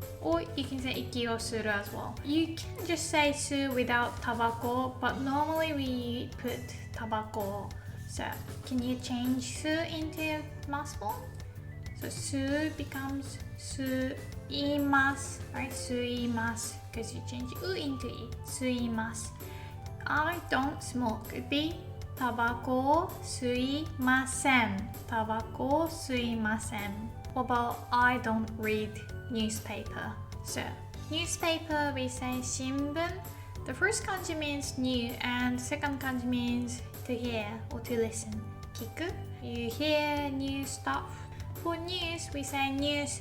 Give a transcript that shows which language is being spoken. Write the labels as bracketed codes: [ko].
[en] Or you can say [ja] 息をする [en] as well. You can just say [ja] 吸う [en] without [ja] タバコ, [en] but normally we put タバコ. So can you change 吸う into mass form? So [ja] 吸う [en] becomes [ja] 吸います, [en] right? [ja] 吸います [en] because you change う into い. [ja] 吸います. [en] I don't smoke. It'd be [ja] タバコを吸いません. タバコを吸いません. [en] What about I don't read newspaper? So newspaper, we say 新聞. The first kanji means new and the second kanji means to hear or to listen. [ja] kiku. [en] You hear new stuff. For news, we say news.